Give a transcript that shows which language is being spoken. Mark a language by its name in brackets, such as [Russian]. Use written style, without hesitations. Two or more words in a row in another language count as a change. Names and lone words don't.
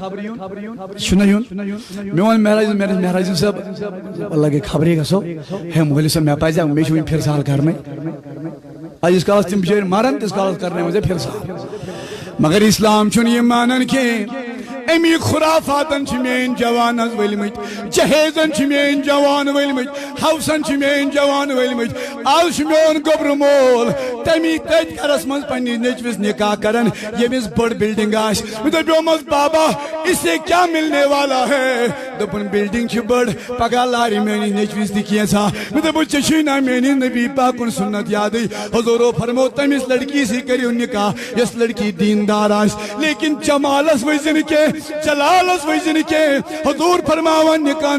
[Kashmiri] یہِ چھُنہ یُن مےٚ ووٚن مہراجن صٲب واللہ گٔے خبرے گژھو ہے مٲلِس صٲب مےٚ پزِ مےٚ چھُ وٕنہِ پھِرٕ سال کرنے ییٖتِس کالس تِم بِچٲرۍ مرن تیٖتِس کالس کرنٲیمو ژےٚ پھِرٕ سال مگر اسلام چھُنہٕ یہِ مانان کینٛہہ امی خرافاتن چھ میٲنۍ جوان حظ ؤلمٕتۍ جہیزن چھ میٲنۍ جوان ؤلمٕتۍ ہوسن چھ میٲنۍ جوان ؤلمٕتۍ آز چھ میون گوبرٕ مول تمی تٔتھۍ گرس منٛز پننِس نیٚچوِس نکاح کران ییٚمِس بٔڑ بلڈنگ آسہِ مےٚ دپیومس بابا [Urdu] اس سے کیا ملنے والا ہے [Kashmiri] دوٚپُن بلڈنگ چھ بٔڑ پگاہ لارِ میٲنِس نیٚچوِس تہِ کینٛژھا مےٚ دوٚپُس ژےٚ چھُے نا میٲنِس نبی پاکُن سُنت یادٕے حضوٗرو فرمو تٔمِس لڑکی سۭتۍ کٔرِو نکاح یۄس لڑکی دیندار آسہِ لیکن جمالس ؤسۍ نہٕ کینٛہہ جلالس ؤسۍ نہٕ کینٛہہ حضوٗر فرماوان نکاحن